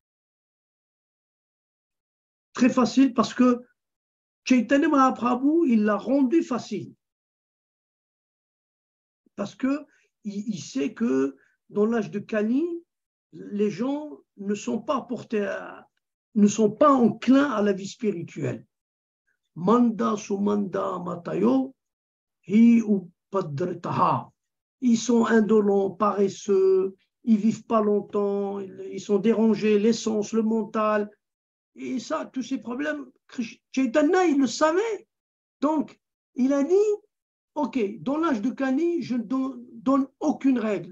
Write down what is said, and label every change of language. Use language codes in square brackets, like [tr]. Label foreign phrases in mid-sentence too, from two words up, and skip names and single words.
[fr] Très facile parce que Chaitanya Mahaprabhu, il l'a rendu facile. Parce qu'il sait que dans l'âge de Kali, les gens ne sont pas ne sont pas enclins à la vie spirituelle. [sa] Manda sumanda matayo hi upadritaha. [fr] Ils sont indolents, paresseux, ils vivent pas longtemps, ils sont dérangés, l'essence, le mental. Et ça, tous ces problèmes, Chaitanya, il le savait. Donc, il a dit, OK, dans l'âge de Kali, je ne donne aucune règle.